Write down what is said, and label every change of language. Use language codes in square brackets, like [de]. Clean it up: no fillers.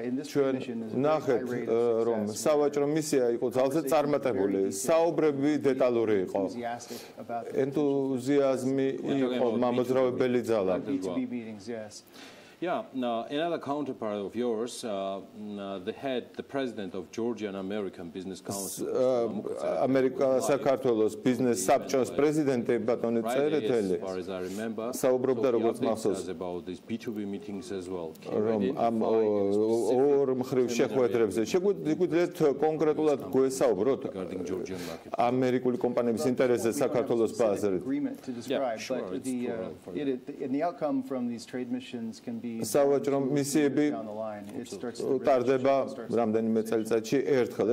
[ka] ჩვენ ნახეთ, რომ სავაჭრო იყო ძალზე წარმატებული, საუბრები დეტალური იყო. ენთუზიაზმი იყო, მამოძრავებელი ძალა. [en] Yeah, another counterpart of yours, the president of Georgian American Business Council. [ka] America საქართველოს ბიზნეს საბჭოს პრეზიდენტი ბატონი წერეთელი. საუბრობდა როგორც მახსოვს [en] about these B2B meetings as well. [ka] რომ ამ ორ მხრივ შეხვედრებზე შეგვიძლიათ კონკრეტულად გვესაუბროთ ამერიკული კომპანიების ინტერესზე საქართველოს ბაზარით. [en] Yeah, sure. And the outcome from these trade missions can be [ka] სავაჭრო მისიები ტარდება რამდენიმე წელიწადში ერთხელ.